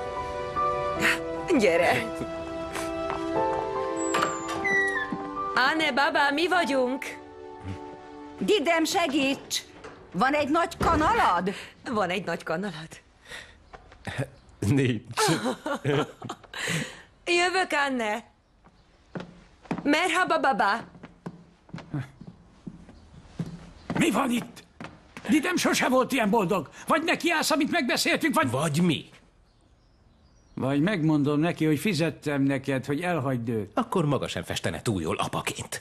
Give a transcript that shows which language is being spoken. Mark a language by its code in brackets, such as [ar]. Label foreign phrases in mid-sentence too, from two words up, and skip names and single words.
[hu] Gyere! [tr] Anne, baba, [hu] mi vagyunk? Didem, segíts! Van egy nagy kanalad? Van egy nagy kanalad. Nincs. Jövök, [tr] Anne. Merhaba, baba. [hu] Mi van itt? Didem sose volt ilyen boldog. Vagy nekiállsz, amit megbeszéltünk, Vagy mi? Vagy megmondom neki, hogy fizettem neked, hogy elhagyd őt. Akkor maga sem festene túl jól apaként.